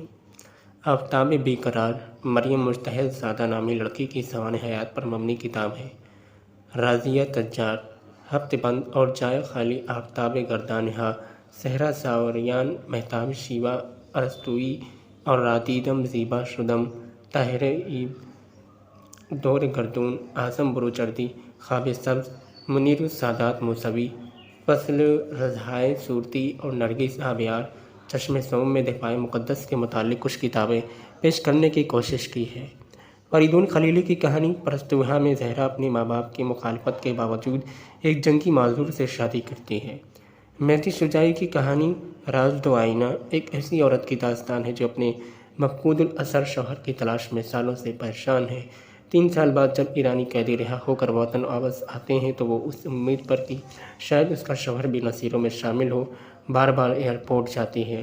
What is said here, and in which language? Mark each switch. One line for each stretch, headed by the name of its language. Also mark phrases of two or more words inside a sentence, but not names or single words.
Urdu: آفتاب بے قرار مریم مجتہد زادہ نامی لڑکی کی سوانح حیات پر مبنی کتاب ہے۔ راضیہ تجار ہفت بند اور جائے خالی آفتاب گردانہا صحرا ساوریان مہتاب شیوا ارسطوئی اور رادیدم زیبا شدم طاہر ایب دور گردون اعظم بروجردی خواب سبز منیر السادات موسوی فصل رضہائے صورتی اور نرگس آبیار چشم سوم میں دفاع مقدس کے متعلق کچھ کتابیں پیش کرنے کی کوشش کی ہے۔ فریدون خلیلی کی کہانی پرستوہا میں زہرا اپنے ماں باپ کی مخالفت کے باوجود ایک جنگی معذور سے شادی کرتی ہے. مہدی شجاعی کی کہانی راز دو آئینہ ایک ایسی عورت کی داستان ہے جو اپنے مفقودالاثر شوہر کی تلاش میں سالوں سے پریشان ہے. 3 سال بعد جب ایرانی قیدی رہا ہوکر وطن واپس آتے ہیں تو وہ اس امید پر کہ شاید اس کا شوہر بھی نسیروں میں شامل ہو بار بار ایئرپورٹ جاتی ہے.